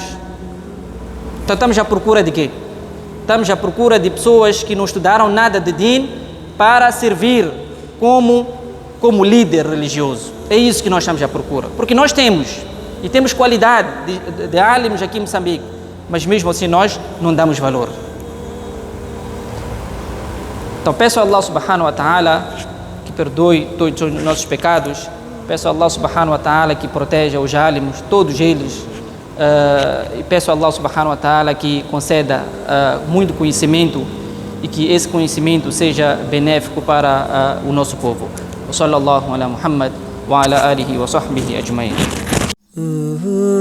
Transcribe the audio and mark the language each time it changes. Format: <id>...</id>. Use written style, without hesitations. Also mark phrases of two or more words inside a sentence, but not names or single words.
<pt>Então estamos à procura de quê? Estamos à procura de pessoas que não estudaram nada de din para servir como líder religioso. É isso que nós estamos à procura. Porque nós temos, e temos qualidade de alimos aqui em Moçambique, mas mesmo assim nós não damos valor. Então peço a</pt> <ar>الله سبحانه وتعالى</ar> <pt>que perdoe todos os nossos pecados. Peço a</pt> <ar>الله سبحانه وتعالى</ar> <pt>que proteja os alimos, todos eles. E peço a</pt> <ar>الله سبحانه وتعالى</ar> <pt>que conceda muito conhecimento e que esse conhecimento seja benéfico para o nosso povo.</pt> <ar>صلى الله على محمد وعلى آله وصحبه أجمعين.</ar>